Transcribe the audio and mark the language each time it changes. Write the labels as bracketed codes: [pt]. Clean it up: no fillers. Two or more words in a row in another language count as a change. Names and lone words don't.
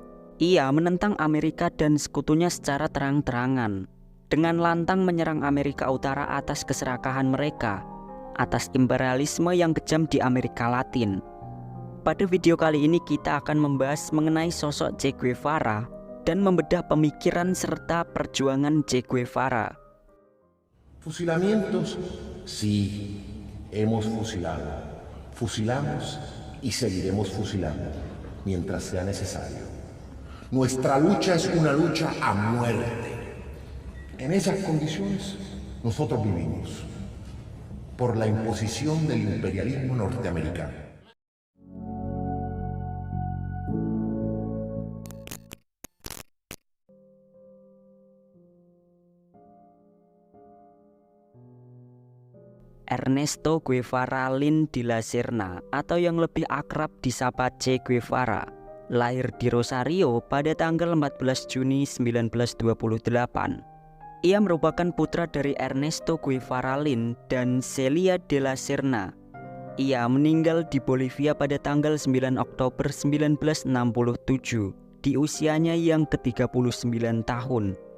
[id] Ia menentang Amerika dan sekutunya secara terang-terangan, dengan lantang menyerang Amerika Utara atas keserakahan mereka, atas imperialisme yang kejam di Amerika Latin. Pada video kali ini kita akan membahas mengenai sosok Che Guevara dan membedah pemikiran serta perjuangan Che Guevara. [es] Fusilamientos, sí, hemos fusilado, fusilamos y seguiremos fusilando mientras sea necesario. Nuestra lucha es una lucha a muerte. En esas condiciones nosotros vivimos por la imposición del imperialismo norteamericano. [id] Ernesto Guevara Lin de la Serna atau yang lebih akrab disapa Che Guevara lahir di Rosario pada tanggal 14 Juni 1928. Ia merupakan putra dari Ernesto Guevara Lin dan Celia de la Serna. Ia meninggal di Bolivia pada tanggal 9 Oktober 1967 di usianya yang ke-39 tahun.